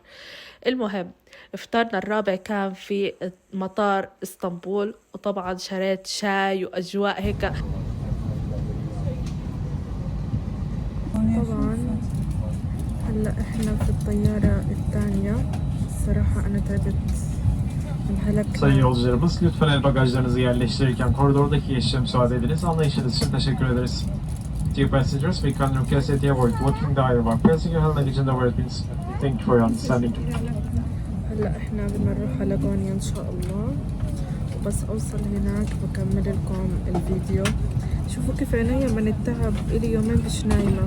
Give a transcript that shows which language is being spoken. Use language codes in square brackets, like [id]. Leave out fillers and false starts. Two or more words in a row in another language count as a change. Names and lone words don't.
[ar] المهم إفطارنا الرابع كان في مطار اسطنبول، وطبعا شريت شاي وأجواء هيك. طبعا هلا احنا في الطيارة الثانية. الصراحة أنا تعبت من هلك. [tr] Sayın yolcularımız, lütfen el bagajlarınızı yerleştirirken koridordaki geçişe müsaade ediniz. Anlayışınız için teşekkür ederiz. [en] Dear passengers, we kindly request that you avoid blocking the aisle while passing your hand luggage and overhead. Thank you for your understanding. [ar] هلا احنا بدنا نروح على غونيا ان شاء الله، وبس اوصل هناك بكمل لكم الفيديو. شوفوا كيف عيني من التعب، الي يومين مش نايمة.